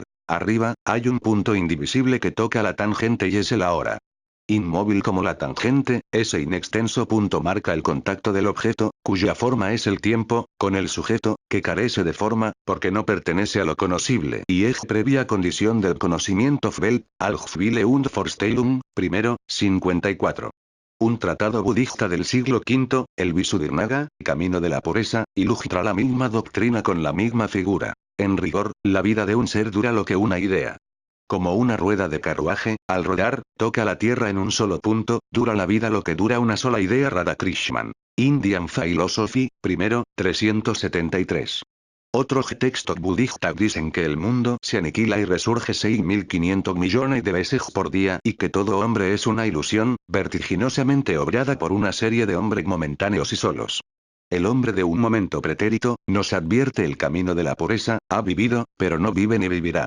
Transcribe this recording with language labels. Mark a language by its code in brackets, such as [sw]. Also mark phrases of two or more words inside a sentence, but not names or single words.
[es] Arriba, hay un punto indivisible que toca la tangente y es el ahora. Inmóvil como la tangente, ese inextenso punto marca el contacto del objeto, cuya forma es el tiempo, con el sujeto, que carece de forma, porque no pertenece a lo conocible y es previa condición del conocimiento. Weltanschauung und Vorstellung, primero, 54. Un tratado budista del siglo V, el Visuddhimagga, Camino de la Pureza, ilustra la misma doctrina con la misma figura. En rigor, la vida de un ser dura lo que una idea. Como una rueda de carruaje, al rodar, toca la tierra en un solo punto, dura la vida lo que dura una sola idea. Radhakrishnan. Indian Philosophy, primero, 373. Otros textos budistas dicen que el mundo se aniquila y resurge 6.500 millones de veces por día y que todo hombre es una ilusión, vertiginosamente obrada por una serie de hombres momentáneos y solos. El hombre de un momento pretérito, nos advierte el camino de la pureza, ha vivido, pero no vive ni vivirá.